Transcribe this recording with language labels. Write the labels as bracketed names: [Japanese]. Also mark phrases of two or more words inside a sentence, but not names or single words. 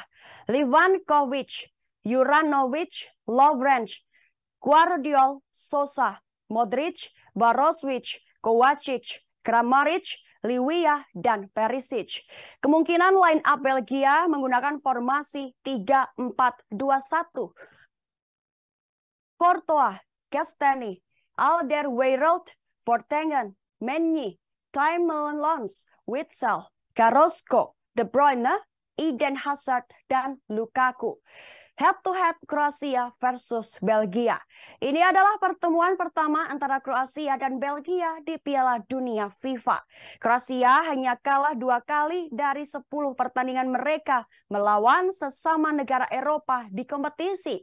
[Indonesian] Livakovic, Juranovic, Lovren, Gvardiol, Sosa, Modric, Brozovic, Kovacic, Kramaric, Liwia, dan Perisic. Kemungkinan line up Belgia menggunakan formasi 3-4-2-1. Courtois, Kastani, Alderweireld, Vertonghen, Menyi, Tielemans, Witsel, Carrasco, De Bruyne, Eden Hazard, dan Lukaku. Head-to-head Kroasia versus Belgia. Ini adalah pertemuan pertama antara Kroasia dan Belgia di Piala Dunia FIFA. Kroasia hanya kalah 2 kali dari 10 pertandingan mereka melawan sesama negara Eropa di kompetisi.